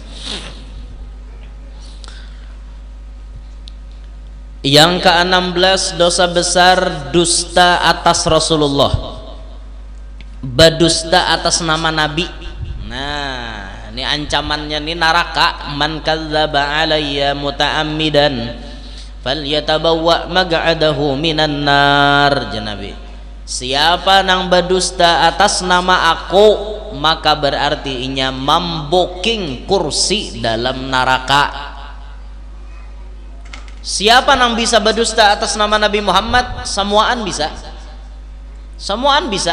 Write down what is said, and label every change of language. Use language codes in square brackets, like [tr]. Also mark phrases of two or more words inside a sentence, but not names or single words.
[id] Yang ke-16, dosa besar dusta atas Rasulullah, berdusta atas nama Nabi. Nah, ini ancamannya nih neraka. [ar] من كذب علي متعمدا فليتبوأ مقعده من النار. [bjn] Nabi, siapa nang berdusta atas nama aku, maka berarti inya membuking kursi dalam neraka. [id] Siapa yang bisa berdusta atas nama Nabi Muhammad? [bjn] Semuaan bisa. Semuaan bisa.